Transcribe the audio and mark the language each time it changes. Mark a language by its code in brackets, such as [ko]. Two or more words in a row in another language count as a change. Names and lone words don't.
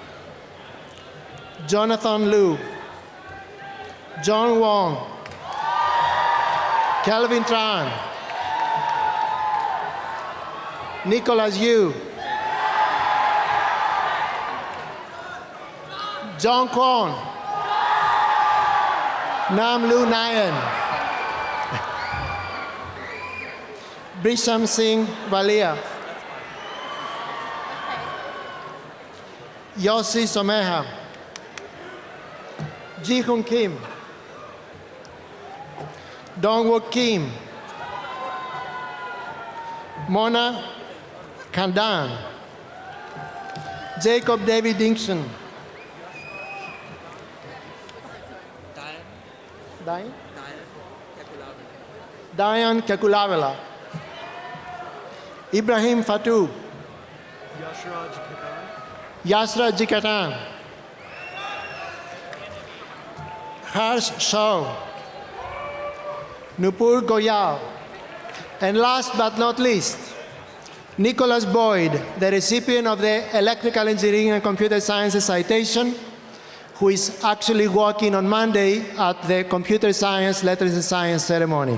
[en] Jonathan Liu. John Wong. Kelvin Tran. Nicholas Yu. John Kwon. Nam Lu Nayan. Brisham Singh Valia. Yossi Someha. Ji Hun Kim. Dongwook Kim. Mona Kandan. Jacob David Dixon. Diane Kakulavela. Ibrahim Fatou. Yasra Jikatan. Harsh Shaw. Nupur Goyal. And last but not least, Nicholas Boyd, the recipient of the Electrical Engineering and Computer Sciences citation, who is actually working on Monday at the Computer Science Letters and Science ceremony.